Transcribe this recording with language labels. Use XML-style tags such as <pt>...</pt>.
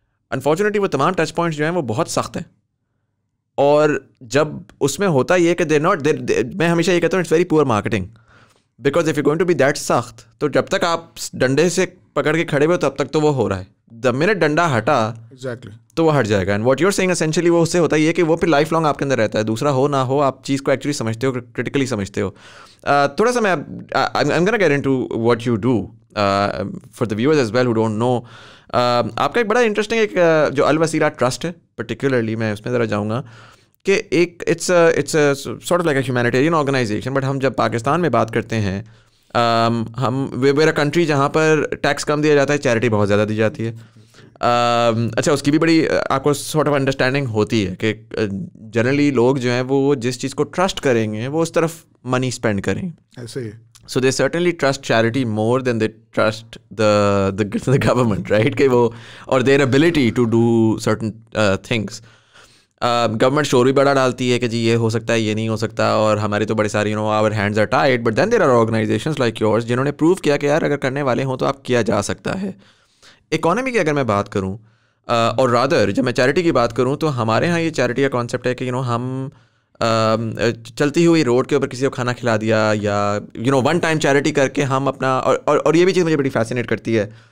<ur>Unfortunately وہ تمام touch points جو ہیں وہ بہت سخت ہیں, اور جب اس میں ہوتا یہ کہ میں ہمیشہ یہ کہتا ہوں</ur> <en>it's very poor marketing, because if you going to be that</en> <ur>سخت, تو جب تک آپ ڈنڈے سے پکڑ کے کھڑے ہوئے تب تک تو وہ ہو رہا ہے, دا منٹ ڈنڈا ہٹا تو وہ ہٹ جائے گا.</ur> <en>and what you are seeing essentially</en> <ur>وہ اس سے ہوتا ہے یہ کہ وہ پھر لائف لانگ آپ کے اندر رہتا ہے, دوسرا ہو نہ ہو آپ چیز کو ایکچولی سمجھتے ہو, کرٹیکلی سمجھتے ہو. تھوڑا سا میں</ur> <en>I'm gonna get into what you do for the viewers as well who don't know.</en> <ur>آپ کا ایک بڑا انٹرسٹنگ ایک جو الوسیلہ ٹرسٹ ہے پرٹیکولرلی, میں اس میں ذرا جاؤں گا کہ ایک</ur> <en>it's sort of like a humanitarian organization,</en> <ur>but ہم جب پاکستان میں بات کرتے ہیں ہم ویئر اے کنٹری جہاں پر ٹیکس کم دیا جاتا ہے, چیریٹی بہت زیادہ دی جاتی ہے. اچھا, اس کی بھی بڑی آپ کو سارٹ آف انڈرسٹینڈنگ ہوتی ہے کہ جنرلی لوگ جو ہیں وہ جس چیز کو ٹرسٹ کریں گے وہ اس طرف منی اسپینڈ کریں گے, ایسے ہی.</ur> <en>So they certainly trust charity more than they trust the government, right?</en> <ur>کہ وہ اور</ur> <en>their ability to do certain things.</en> <ur>Government شور بھی بڑا ڈالتی ہے کہ جی یہ ہو سکتا ہے, یہ نہیں ہو سکتا, اور ہماری تو بڑی ساری</ur> <en>our hands are tied, but then there are organizations like yours</en> <ur>جنہوں نے پروو کیا کہ یار اگر کرنے والے ہوں تو آپ کیا جا سکتا ہے. اکانومی کی اگر میں بات کروں اور رادر جب میں چیریٹی کی بات کروں تو ہمارے ہاں یہ چیریٹی کا کانسیپٹ ہے کہ ہم چلتی ہوئی روڈ کے اوپر کسی کو کھانا کھلا دیا, یا ون ٹائم چیریٹی کر کے ہم اپنا, اور یہ بھی چیز مجھے بڑی فیسینیٹ کرتی ہے.</ur>